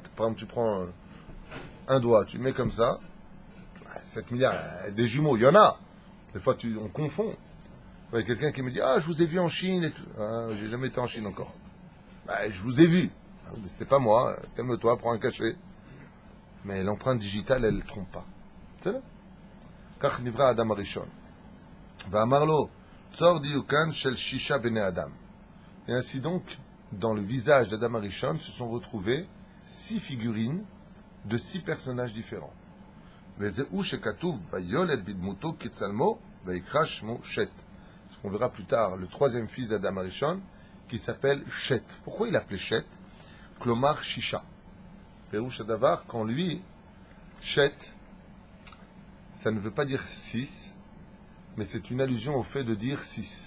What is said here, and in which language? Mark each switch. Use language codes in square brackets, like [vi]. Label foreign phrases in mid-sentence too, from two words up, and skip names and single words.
[fr] Par exemple, tu prends un doigt, tu le mets comme ça, 7 milliards, des jumeaux, il y en a. Des fois, on confond. Il y a quelqu'un qui me dit « Ah, je vous ai vu en Chine et tout. » Ah, j'ai jamais été en Chine encore. Je vous ai vu. Ah, mais c'était pas moi. Calme-toi, prends un cachet. Mais l'empreinte digitale, elle ne trompe pas. C'est là. [he] כך נברא אדם הראשון. ואמר לו, צור דיוקן של 6 בני אדם. [fr] Et ainsi donc, dans le visage d'Adam Arishon se sont retrouvées 6 figurines de 6 personnages différents. [he] וזהו שכתוב, ויולד בדמותו כצלמו, ויקרא שמו שת. [fr] Ce qu'on verra plus tard, le 3e fils d'Adam Arishon, qui s'appelle Shet. Pourquoi il l'appelait Shet? [he] כלומר שישה. פירוש הדבר, [fr] quand lui, Shet, ça ne veut pas dire 6, mais c'est une allusion au fait de dire 6.